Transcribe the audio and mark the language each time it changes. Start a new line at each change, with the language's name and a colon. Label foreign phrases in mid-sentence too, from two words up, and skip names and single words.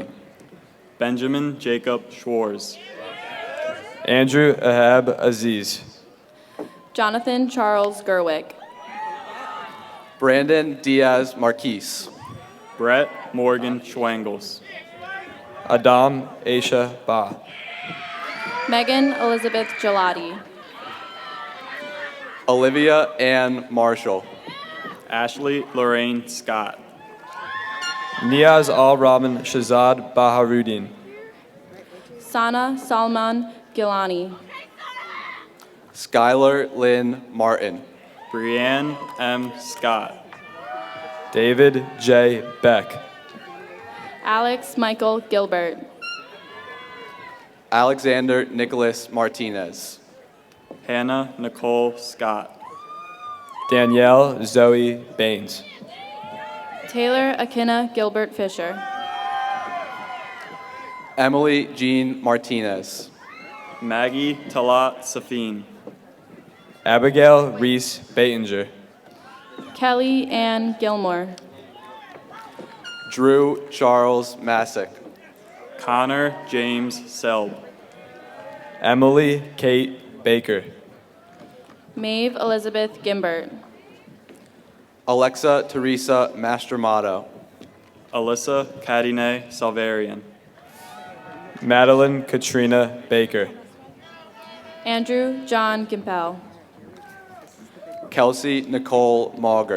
English: Benjamin Jacob Schwarz. Andrew Ahab Aziz. Jonathan Charles Gerwick. Brandon Diaz Marquise. Brett Morgan Schwangels. Adam Aisha Ba. Megan Elizabeth Gelati. Olivia Ann Marshall. Ashley Lorraine Scott. Niaz Al Rahman Shazad Baharuddin. Sana Salman Gilani. Skylar Lynn Martin. Brianne M. Scott. David J. Beck. Alex Michael Gilbert. Alexander Nicholas Martinez. Hannah Nicole Scott. Danielle Zoe Baines. Taylor Akina Gilbert Fisher. Emily Jean Martinez. Maggie Talat Safin. Abigail Reese Batinger. Kelly Ann Gilmore. Drew Charles Masick. Connor James Selb. Emily Kate Baker. Maeve Elizabeth Gimbert. Alexa Teresa Mastromato. Alyssa Cadine Salvarian. Madeline Katrina Baker. Andrew John Gimpel. Kelsey Nicole Mauger.